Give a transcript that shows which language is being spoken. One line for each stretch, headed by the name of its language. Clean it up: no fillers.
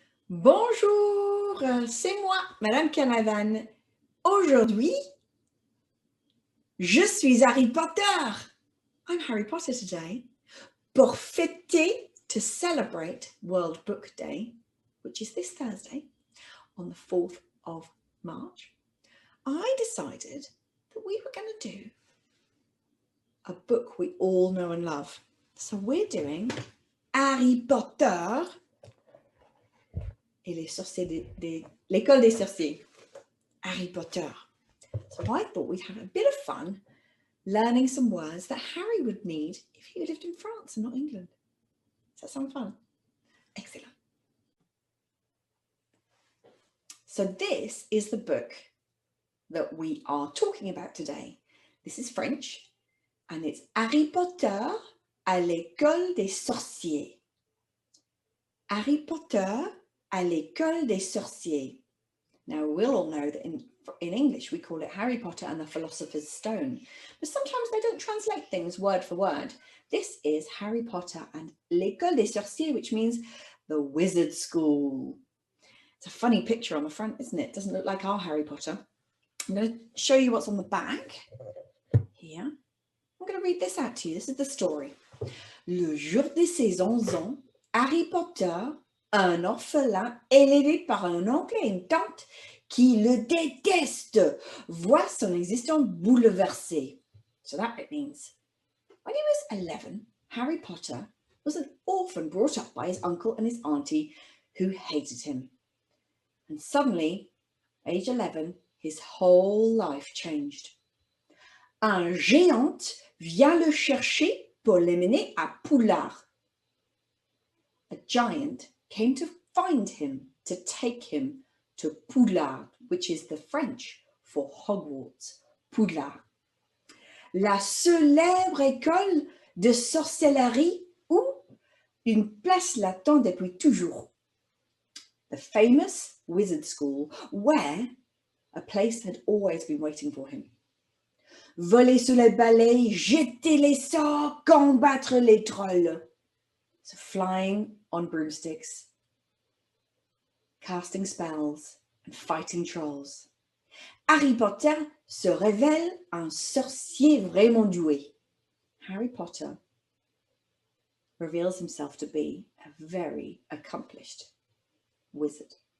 French: Bonjour, c'est moi, Madame Canavan. Aujourd'hui, je suis Harry Potter.
English: I'm Harry Potter today.
French: Pour fêter,
English: to celebrate World Book Day, which is this Thursday, on the 4th of March, I decided that we were going to do a book we all know and love. So we're doing Harry Potter et les sorciers l'école des sorciers, Harry Potter. So I thought we'd have a bit of fun learning some words that Harry would need if he lived in France and not England. Does that sound fun? Excellent. So this is the book that we are talking about today. This is French and it's Harry Potter à l'école des sorciers. Harry Potter à l'école des sorciers. Now, we'll all know that in English, we call it Harry Potter and the Philosopher's Stone. But sometimes they don't translate things word for word. This is Harry Potter and
French: l'école des sorciers,
English: which means the wizard school. It's a funny picture on the front, isn't it? Doesn't look like our Harry Potter. I'm going to show you what's on the back here. I'm going to read this out to you. This is the story.
French: Le jour de ses 11 ans, Harry Potter, un orphelin élevé par un oncle et une tante qui le déteste, voit son existence bouleversée.
English: So that it means, when he was 11, Harry Potter was an orphan brought up by his uncle and his auntie who hated him. And suddenly, age 11, his whole life changed.
French: Un géant vient le chercher pour l'emmener à Poudlard,
English: a giant came to find him, to take him to Poudlard, which is the French for Hogwarts, Poudlard.
French: La célèbre école de sorcellerie où une place l'attend depuis toujours.
English: The famous wizard school where a place had always been waiting for him.
French: Voler sous les balais, jeter les sorts, combattre les trolls.
English: So flying on broomsticks, casting spells and fighting trolls.
French: Harry Potter se révèle un sorcier vraiment doué.
English: Harry Potter reveals himself to be a very accomplished wizard.